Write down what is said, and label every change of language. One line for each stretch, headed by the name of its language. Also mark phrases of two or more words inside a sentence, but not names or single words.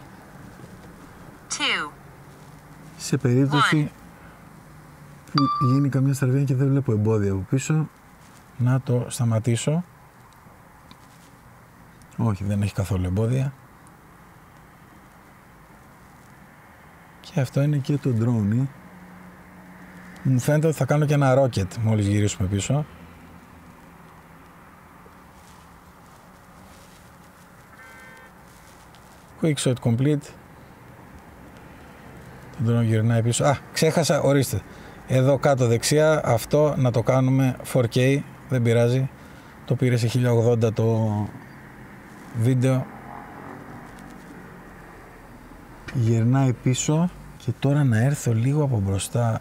Greek: σε περίπτωση που γίνει καμιά στραβή και δεν βλέπω εμπόδια από πίσω, να το σταματήσω. Όχι, δεν έχει καθόλου εμπόδια. Και αυτό είναι και το drone. Μου φαίνεται ότι θα κάνω και ένα rocket μόλις γυρίσουμε πίσω.
English: Quick shot complete.
Greek: Το drone γυρνάει πίσω. Α, ξέχασα, ορίστε. Εδώ κάτω δεξιά, αυτό να το κάνουμε 4K, δεν πειράζει. Το πήρε σε 1080 το βίντεο. Γυρνάει πίσω και τώρα να έρθω λίγο από μπροστά.